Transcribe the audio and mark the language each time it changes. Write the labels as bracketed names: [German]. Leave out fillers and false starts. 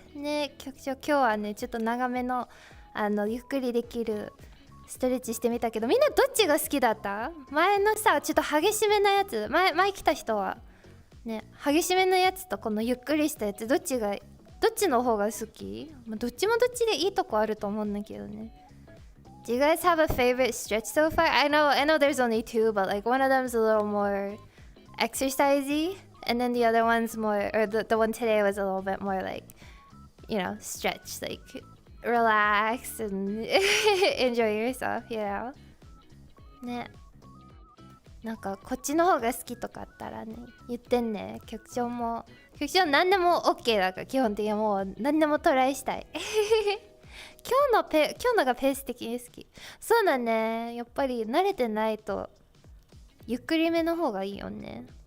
[Japanese] ね、局長今日はね、ちょっと長めのゆっくりできるストレッチしてみたけど、みんなどっちが好きだった？前のさ、ちょっと激しめなやつ、前来た人はね、激しめのやつとこのゆっくりしたやつ、どっちの方が好き？どっちもどっちでいいとこあると思うんだけどね。 [English] Do you guys have a favorite stretch so far? I know there's only two, but like one of them's a little more exercisey, and then the other one's more, or the one today was a little bit more like, you know, stretch, like relax and enjoy yourself, you know? [Japanese] ね。なんかこっちの方が好きとかあったらね、言ってんね。局長何でも OK だから基本的にもう何でもトライしたい今日のがペース的に好き。そうだね。やっぱり慣れてないとゆっくりめの方がいいよね。